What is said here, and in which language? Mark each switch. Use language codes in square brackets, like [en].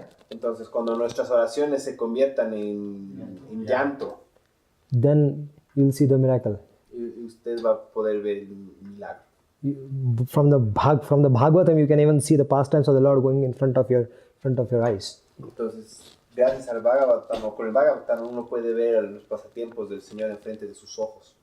[es] entonces cuando nuestras oraciones se conviertan en llanto, [en] then you'll see the miracle. [es] y usted va a poder ver el milagro. [en] From the Bhagavatam, you can even see the pastimes of the Lord going in front of your eyes. [es] Entonces, gracias al Bhagavatam, o con el Bhagavatam, uno puede ver los pasatiempos del Señor enfrente de sus ojos.